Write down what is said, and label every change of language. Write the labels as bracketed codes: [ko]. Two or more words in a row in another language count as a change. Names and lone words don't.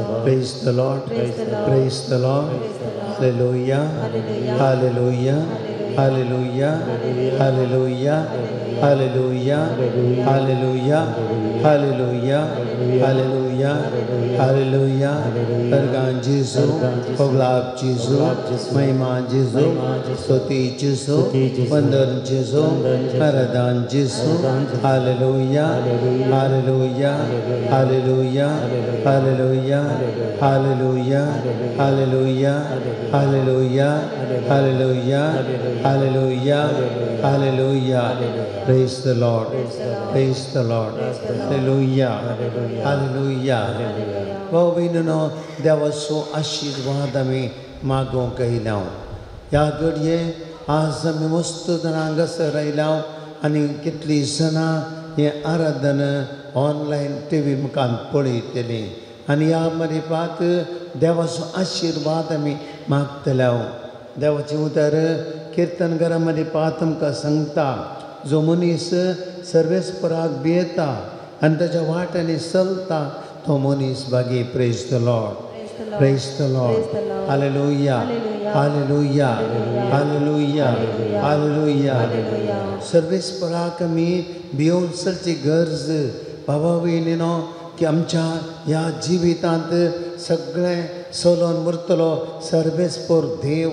[en] Praise the Lord. Praise the Lord. Hallelujah. Hallelujah. Hallelujah. Hallelujah. Hallelujah. Hallelujah. Hallelujah. Hallelujah. Hallelujah. [kok] Bergan Jesu, Poglav Jesu, Mahima Jesu, Stuti Jesu, Vandan Jesu, Maradan Jesu. [en] Hallelujah. Hallelujah. Hallelujah. Hallelujah. Hallelujah. Hallelujah. Hallelujah. Hallelujah. Hallelujah. Hallelujah. Praise the Lord. Praise the Lord. Hallelujah. Hallelujah. [kok] भाऊ देवाचो आशीर्वाद आमी मागोंक आयल्या ह्या घडये आज आमी मस्त जाणां हांगासर आयल्या आनी कितलीं जाणां हे आराधन ऑनलायन टीव्ही मुखार पळयतलीं आनी ह्या मरिपात देवाचो आशीर्वाद आमी मागतल्या देवाचें उतर कीर्तनकारा मरिपात आमकां सांगता जो मनीस सर्वेस्पराक भियेता आनी ताच्या वाट्यांनी चलता तो मनीस बागी [en] praise the Lord praise the Lord hallelujah hallelujah hallelujah hallelujah [kok] सर्वेस्पराक आमी भियोन चलची गरज बाबा भयणीनो की आमच्या ह्या जिवितांत सगळें चलोन उरतलो सर्वेस्पर देव